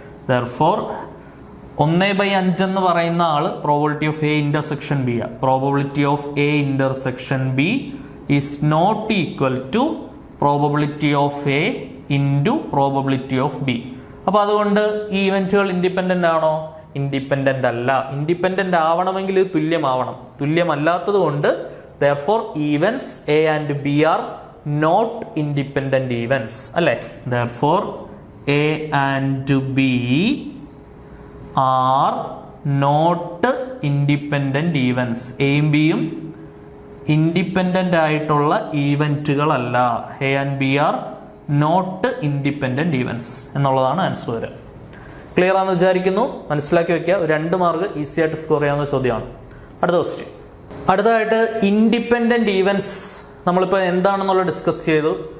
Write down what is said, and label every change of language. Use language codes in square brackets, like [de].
[en] therefore 1/5 [ml] എന്ന് പറയുന്ന ആള് [en] Probability of A intersection B. Probability of A intersection B is not equal to probability of A into probability of B. [ml] അപ്പൊ അതുകൊണ്ട് ഈ ഇവന്റുകൾ independent ആണോ? ഇൻഡിപെൻഡന്റ് അല്ല. ഇൻഡിപെൻഡന്റ് ആവണമെങ്കിൽ ഇത് തുല്യമാവണം. തുല്യമല്ലാത്തത് കൊണ്ട് [en] therefore events A and B are not independent events [ml] അല്ലെ. [en] therefore A and B are not independent events. [ml] എയും ബിയും ഇൻഡിപെൻഡന്റ് ആയിട്ടുള്ള ഈവന്റുകളല്ല. [en] A and B are not independent events [ml] എന്നുള്ളതാണ് ആൻസർ വരിക. ക്ലിയർ ആണെന്ന് വിചാരിക്കുന്നു. മനസ്സിലാക്കി വെക്കുക. 2 മാർക്ക് ഈസി ആയിട്ട് സ്കോർ ചെയ്യാവുന്ന ചോദ്യമാണ്. അടുത്ത ക്വസ്റ്റ്യൻ. അടുത്തതായിട്ട് ഇൻഡിപെൻഡന്റ് ഈവന്റ്സ് നമ്മളിപ്പോൾ എന്താണെന്നുള്ള ഡിസ്കസ് ചെയ്തു.